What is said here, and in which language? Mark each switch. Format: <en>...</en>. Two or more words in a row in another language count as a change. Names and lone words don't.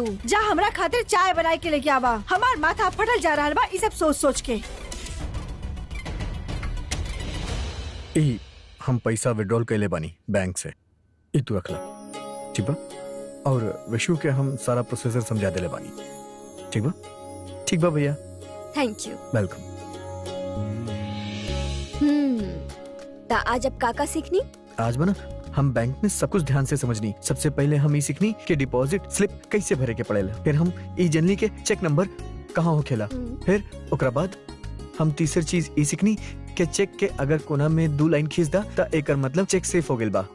<bho>जा हमरा खातिर चाय बनाए के लेके आवा। हमार माथा फटल जा रहल बा ई सब सोच सोच के। ई हम पैसा विड्रॉल कैले बानी बैंक से, ई तू रख ला, ठीक बा? और विशु के हम सारा प्रोसीजर समझा देले बानी, ठीक बा? ठीक बा भैया,</bho> <en>Thank you. वेलकम।</en> <bho>ता आज अब काका सीखनी? आज बना हम बैंक में सब कुछ ध्यान से समझनी। सबसे पहले हम ये सीखनी कि</bho> <en>deposit slip</en> <bho>कैसे भरे के पड़ेला। फिर हम ई जनली के</bho> <en>check number</en> <bho>कहाँ होखेला। फिर ओकरा बाद हम तीसरी चीज ई सीखनी कि चेक के अगर कोना में 2 लाइन खींच दा ता एकर मतलब चेक सेफ हो गेल बा।</bho>